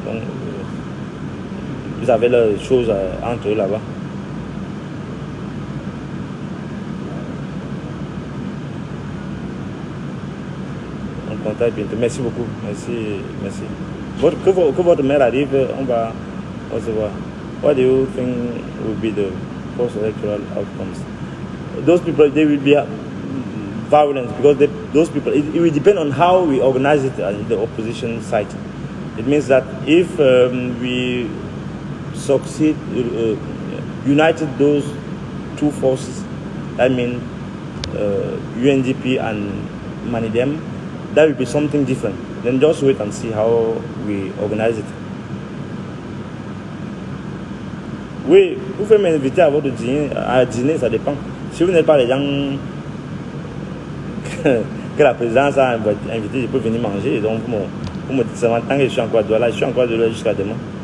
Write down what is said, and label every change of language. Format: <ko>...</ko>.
<fr>Donc, vous avez les choses entre eux là-bas. On contacte bientôt. Merci beaucoup. Merci. Que votre mère arrive, on va se voir.</fr> <en>What do you think will be the post-electoral outcomes? Those people, they will be violent because those people, it will depend on how we organize it at the opposition side. It means that if we succeed, united those two forces, I mean UNDP and Manidem, that will be something different. Then just wait and see how we organize it.</en> <fr>Oui, vous pouvez m'inviter à votre dîner, ça dépend. Si vous n'êtes pas les gens que la présidence a invité, je peux venir manger. Donc vous me dites seulement tant que je suis encore de là, je suis encore de là jusqu'à demain.</fr>